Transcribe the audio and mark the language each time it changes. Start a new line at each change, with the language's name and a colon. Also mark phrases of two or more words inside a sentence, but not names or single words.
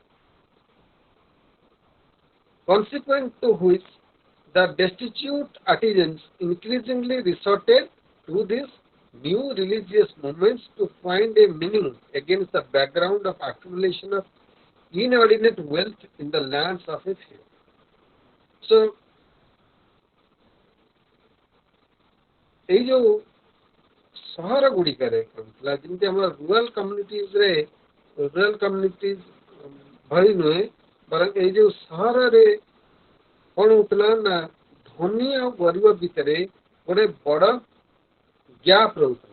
English: consequent to which the destitute artisans increasingly resorted to these new religious movements to find a meaning against the background of accumulation of inordinate wealth in the lands of a few. So,
Odia: ଏଇ ଯୋଉ ସହର ଗୁଡ଼ିକରେ କରୁଥିଲା, ଯେମିତି ଆମର
English: rural communities
Odia: ଭଳି ନୁହେଁ, ବରଂ ଏଇ ଯୋଉ ସହରରେ କଣ ହଉଥିଲା ନା, ଧନୀ ଆଉ ଗରିବ ଭିତରେ ଗୋଟେ ବଡ ଗ୍ୟାପ ରହୁଥିଲା।